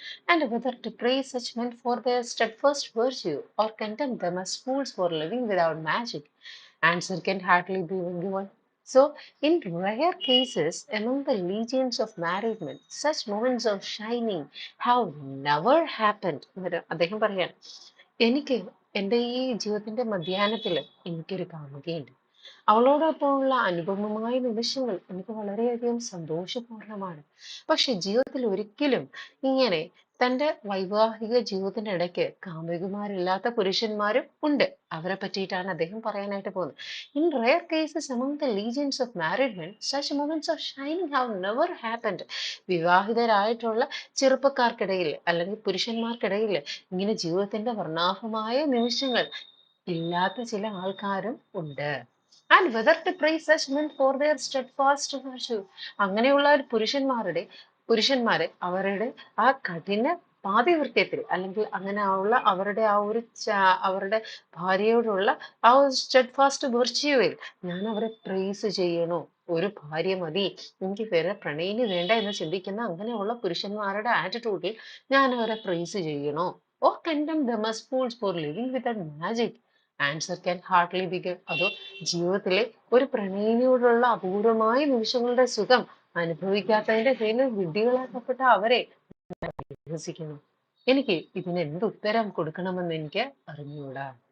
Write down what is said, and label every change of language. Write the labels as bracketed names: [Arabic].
[English] And whether to praise such men for their steadfast virtue or condemn them as fools for living without magic, answer can hardly be given. So, in rare cases among the legions of married men, such moments of shining have never happened. [Malayalam] അദ്ദേഹം പറയാണ്, എനിക്ക് എൻ്റെ ഈ ജീവിതത്തിന്റെ മധ്യാഹ്നത്തിൽ എനിക്കൊരു കാമുകയുണ്ട്. അവളോടൊപ്പമുള്ള അനുപമമായ നിമിഷങ്ങൾ എനിക്ക് വളരെയധികം സന്തോഷപൂർണമാണ്. പക്ഷെ ജീവിതത്തിൽ ഒരിക്കലും ഇങ്ങനെ തന്റെ വൈവാഹിക ജീവിതത്തിന്റെ ഇടയ്ക്ക് കാമുകിമാരില്ലാത്ത പുരുഷന്മാരും ഉണ്ട്. അവരെ പറ്റിയിട്ടാണ് അദ്ദേഹം പറയാനായിട്ട് പോകുന്നത്. [English] In rare cases among the legions of married men, such moments of shining have never happened. [Malayalam] വിവാഹിതരായിട്ടുള്ള ചെറുപ്പക്കാർക്കിടയിൽ അല്ലെങ്കിൽ പുരുഷന്മാർക്കിടയിൽ ഇങ്ങനെ ജീവിതത്തിന്റെ വർണ്ണാഭമായ നിമിഷങ്ങൾ ഇല്ലാത്ത ചില ആൾക്കാരും ഉണ്ട്. [English] and whether to praise such men for their steadfast virtue, [Malayalam] അങ്ങനെയുള്ള ഒരു പുരുഷന്മാരെ അവരുടെ ആ കഠിന പാതിവൃത്യത്തിൽ അല്ലെങ്കിൽ അങ്ങനെ ഉള്ള അവരുടെ ആ ഒരു അവരുടെ ഭാര്യയോടുള്ള ആ ഒരു സ്റ്റെഡ്ഫാസ്റ്റ് വെർച്യുവിൽ ഞാൻ അവരെ പ്രൈസ് ചെയ്യണോ? ഒരു ഭാര്യ മതി, എനിക്ക് വേറെ പ്രണയിനി വേണ്ട എന്ന് ചിന്തിക്കുന്ന അങ്ങനെയുള്ള പുരുഷന്മാരുടെ ആറ്റിറ്റ്യൂഡിൽ ഞാൻ അവരെ പ്രൈസ് ചെയ്യണോ? [English] Or condemn them as fools for living without magic? Answer can hardly be given. [Malayalam] അതോ ജീവിതത്തിലെ ഒരു പ്രണയിനിയോടുള്ള അപൂർവമായ നിമിഷങ്ങളുടെ സുഖം അനുഭവിക്കാത്തതിന്റെ പേരിൽ വിഡ്ഢികളാക്കപ്പെട്ട അവരെ വിശ്വസിക്കുന്നു. എനിക്ക് ഇതിന് എന്ത് ഉത്തരം കൊടുക്കണമെന്ന് എനിക്ക് അറിഞ്ഞുകൂടാ.